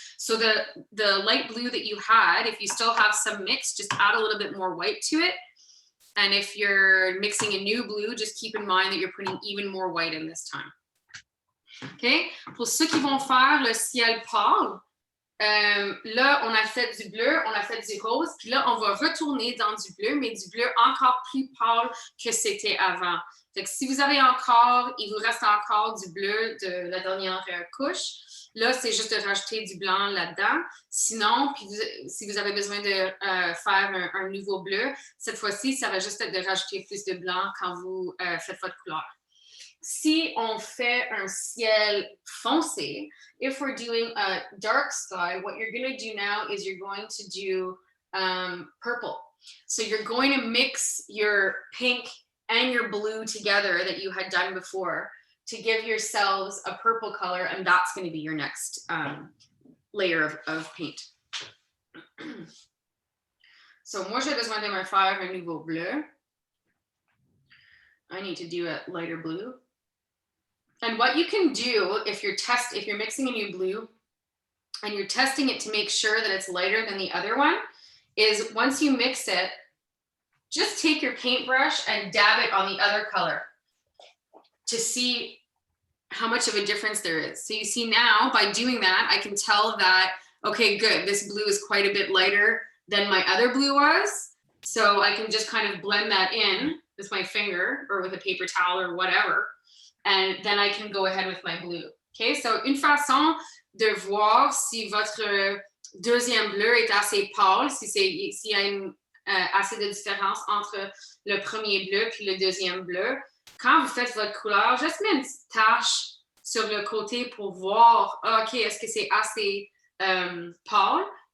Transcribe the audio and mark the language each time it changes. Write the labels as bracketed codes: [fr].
[en] So the light blue that you had, if you still have some mix, just add a little bit more white to it. And if you're mixing a new blue, just keep in mind that you're putting even more white in this time. OK? [fr] Pour ceux qui vont faire le ciel pâle, là, on a fait du bleu, on a fait du rose, puis là, on va retourner dans du bleu, mais du bleu encore plus pâle que c'était avant. Fait que si vous avez encore, il vous reste encore du bleu de la dernière couche, là, c'est juste de rajouter du blanc là-dedans. Sinon, puis si vous avez besoin de faire un nouveau bleu, cette fois-ci, ça va juste être de rajouter plus de blanc quand vous faites votre couleur. Si on fait un ciel foncé, [en] if we're doing a dark sky, what you're going to do now is you're going to do purple. So you're going to mix your pink and your blue together that you had done before to give yourselves a purple color, and that's going to be your next layer of paint. [fr] So moi, j'ai besoin de me faire un nouveau bleu. [en] I need to do a lighter blue. And what you can do if you're mixing a new blue and you're testing it to make sure that it's lighter than the other one, is once you mix it, just take your paintbrush and dab it on the other color to see how much of a difference there is. So you see now, by doing that, I can tell that, okay, good, this blue is quite a bit lighter than my other blue was. So I can just kind of blend that in with my finger or with a paper towel or whatever. And then I can go ahead with my blue. [fr] Okay, so une façon de voir si votre deuxième bleu est assez pâle, s'il y a assez de différence entre le premier bleu puis le deuxième bleu. Quand vous faites votre couleur, juste mets une petite tache sur le côté pour voir, OK, est-ce que c'est assez pâle?